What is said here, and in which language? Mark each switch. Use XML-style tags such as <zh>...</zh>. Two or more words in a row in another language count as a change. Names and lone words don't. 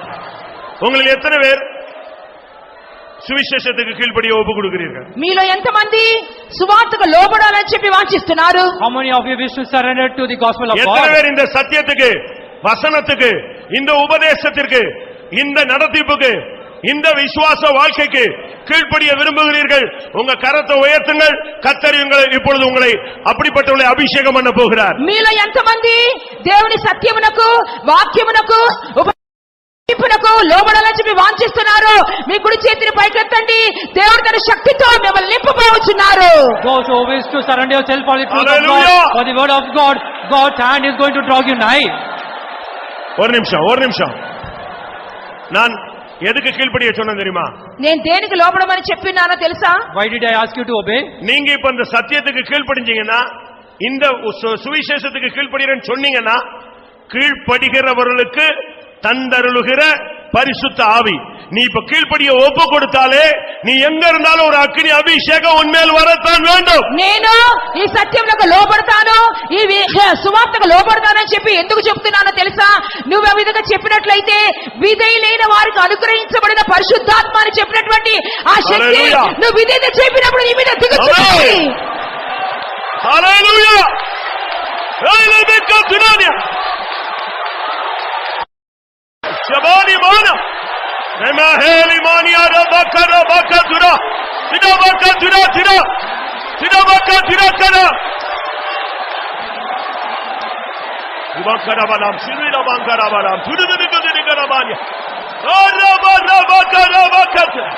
<ta>உங்களில் எத்தனை பேர் சுவிசேஷத்துக்கு கீழ்ப்படிய ஒப்பு கொடுக்கிறீர்கள்?</ta> <te>మీలో ఎంతమంది సువార్తకు లోబడాలని చెప్పి వాంఛిస్తున్నారు?</te> <en>How many of you wish to surrender to the gospel of</en> <ta>எத்தனை</ta> <en>God?</en> <ta>பேர் இந்த சத்தியத்துக்கு, வசனத்துக்கு, இந்த உபதேசத்திற்கு, இந்த நடத்திப்புக்கு, இந்த விசுவாச வாழ்க்கைக்கு கீழ்ப்படிய விரும்புகிறீர்கள்? உங்க கரத்தை உயர்த்துங்கள். கர்த்தர் இப்பொழுது உங்களை அப்படிப்பட்டவர்களை அபிஷேகம் பண்ண போகிறார்.</ta> <te>మీలో ఎంతమంది దేవుని సత్యమునకు, వాక్యమునకు, ఉపదేశమునకు లోబడాలని చెప్పి వాంఛిస్తున్నారు? మీ కుడి చేతిని పైకెత్తండి. దేవుడు తన శక్తితో మిమ్మల్ని నింపబోచున్నారు.</te> <en>Those who wish to surrender yourself for the truth of Hallelujah. God, for the word of God, God's hand is going to draw you nigh.</en> <ta>ஒரு நிமிஷம். நான் எதுக்கு கீழ்ப்படிய சொன்னேன் தெரியுமா?</ta> <te>నేను దేనికి లోబడమని చెప్పినానో తెలుసా?</te> <en>Why did I ask you to obey?</en> <ta>நீங்க இப்ப இந்த சத்தியத்துக்கு கீழ்ப்படிஞ்சீங்கன்னா, இந்த சுவிசேஷத்துக்கு கீழ்ப்படிறேன்னு சொன்னீங்கன்னா, கீழ்ப்படுகிறவர்களுக்கு தந்தருளுகிற பரிசுத்த ஆவி. நீ இப்ப கீழ்ப்படிய ஒப்பு கொடுத்தாலே, நீ எங்க இருந்தாலும் ஒரு அக்கினி அபிஷேகம் உன்மேல் வரத்தான் வேண்டும்.</ta> <te>నేను ఈ సత్యములకు లోబడతాను, ఈ సువార్తకు లోబడతానని చెప్పి ఎందుకు చెప్తున్నానో తెలుసా? నువ్వు ఆ విధంగా చెప్పినట్లయితే విధేయులైన వారికి అనుగ్రహించబడిన పరిశుద్ధాత్మ అని చెప్పినటువంటి ఆ శక్తి నువ్వు విధేయత చెప్పినప్పుడు నీ మీద దిగుతుంది. హల్లెలూయా హల్లెలూయా దునియా శబాని మాన నమహేలి మానియా రబకర బకదురా సిదబకదురా తిరా సిదబకదురా కరా ఉబకరబలం సిరిరబంకరబలం తుదుదుదుదుదుకరబాని రబరబకరబకత.</te>